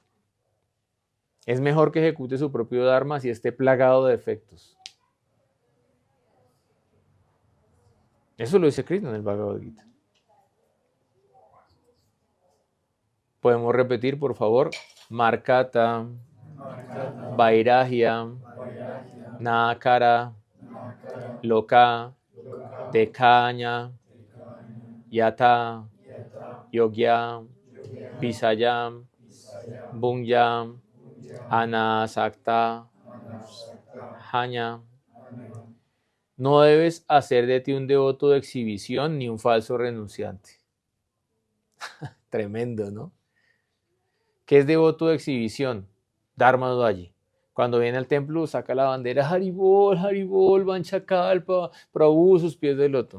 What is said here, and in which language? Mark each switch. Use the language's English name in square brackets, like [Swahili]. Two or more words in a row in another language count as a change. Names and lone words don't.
[Spanish] Es mejor que ejecute su propio dharma si esté plagado de defectos. Eso lo dice Krishna en el Bhagavad Gita. Podemos repetir, por favor. [Sanskrit] Markata, Vairagya, Nakara, Loka, Tekanya, Yata, Yogya, Visayam, Bunyam, Anasakta, Hanya. [Spanish] No debes hacer de ti un devoto de exhibición ni un falso renunciante. Tremendo, ¿no? ¿Qué es devoto de exhibición? [Sanskrit] Dharma Dvaji. [Spanish] Cuando viene al templo saca la bandera [Sanskrit] Haribol, Haribol, Vanchakalpa, Prabhu, [Spanish] sus pies de loto.